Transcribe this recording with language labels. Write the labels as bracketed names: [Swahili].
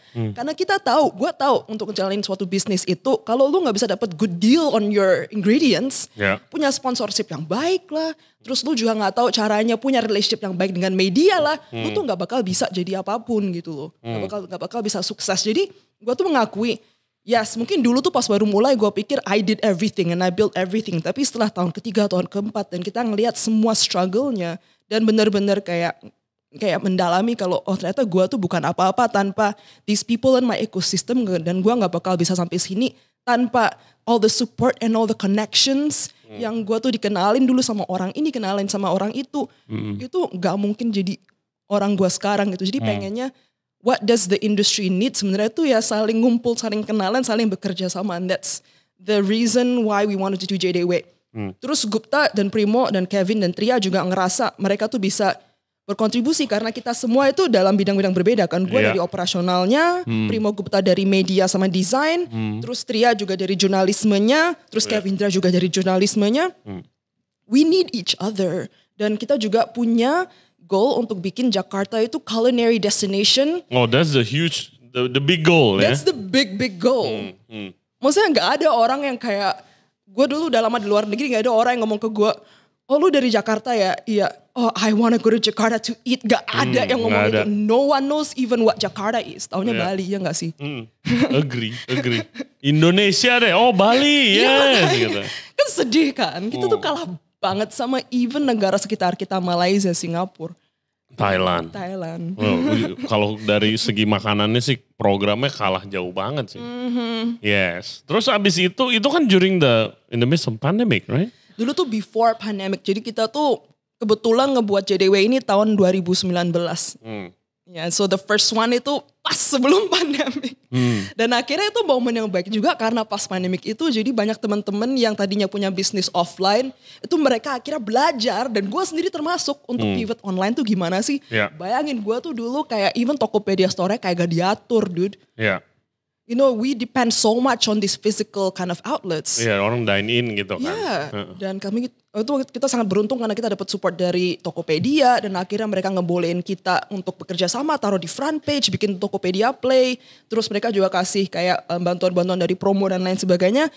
[Indonesian] Karena kita tahu, gue tahu untuk ngejalanin suatu bisnis itu, kalau lu nggak bisa dapat [English] good deal on your ingredients, [Indonesian] punya sponsorship yang baik lah, terus lu juga nggak tahu caranya punya relationship yang baik dengan media lah, lu tuh nggak bakal bisa jadi apapun gitu loh, nggak bakal bisa sukses. Jadi gue tuh mengakui. Yes, mungkin dulu tuh pas baru mulai gue pikir [English] I did everything and I built everything. [Indonesian] Tapi setelah tahun ketiga, tahun keempat dan kita ngelihat semua struggle-nya dan benar-benar kayak mendalami kalau ternyata gue tuh bukan apa-apa tanpa [English] these people in my ecosystem [Indonesian] dan gue nggak bakal bisa sampai sini tanpa [English] all the support and all the connections [Indonesian] yang gue tuh dikenalin dulu sama orang ini, kenalin sama orang itu nggak mungkin jadi orang gue sekarang gitu. Jadi pengennya [English] what does the industry need? [Indonesian] Sebenarnya itu ya saling ngumpul, saling kenalan, saling bekerja sama. [English] And that's the reason why we wanted to do JDW. [Indonesian] Terus Gupta dan Primo dan Kevin dan Tria juga ngerasa mereka tuh bisa berkontribusi karena kita semua itu dalam bidang-bidang berbeda kan. Gue dari operasionalnya, Primo Gupta dari media sama desain, terus Tria juga dari jurnalismenya, terus Kevindra juga dari jurnalismenya. [English] We need each other. [Indonesian] Dan kita juga punya goal untuk bikin Jakarta itu culinary destination. [English] Oh, that's the huge, the big goal. That's the big goal. [Indonesian] Maksudnya nggak ada orang yang kayak, gue dulu udah lama di luar negeri, nggak ada orang yang ngomong ke gue, oh lu dari Jakarta ya? Iya. [English] Oh, I wanna go to Jakarta to eat. [Indonesian] Gak ada yang ngomong itu. [English] No one knows even what Jakarta is. [Indonesian] Taunya Bali, ya gak sih? Agree. Indonesia deh, oh Bali, yes. Gitu. Kan sedih kan? Kita tuh kalah banget sama even negara sekitar kita, Malaysia, Singapura. Thailand. Kalau dari segi makanannya sih programnya kalah jauh banget sih. [English] Yes. [Indonesian] Terus abis itu kan [English] during in the midst of pandemic, right? [Indonesian] Dulu tuh [English] before pandemic. [Indonesian] Jadi kita tuh kebetulan ngebuat JDW ini tahun 2019. Ya, [English] so the first one [Indonesian] itu pas sebelum pandemic. Dan akhirnya itu momen yang baik juga karena pas pandemic itu jadi banyak teman-teman yang tadinya punya bisnis offline itu mereka akhirnya belajar dan gue sendiri termasuk untuk pivot online tuh gimana sih. Bayangin gue tuh dulu kayak even Tokopedia Store kayak gak diatur dude. [English] You know, we depend so much on these physical kind of outlets. [Indonesian] Iya, orang dine in gitu kan. Iya, dan kita sangat beruntung karena kita dapat support dari Tokopedia dan akhirnya mereka ngebolehin kita untuk bekerja sama, taruh di front page, bikin Tokopedia Play. Terus mereka juga kasih kayak bantuan-bantuan dari promo dan lain sebagainya.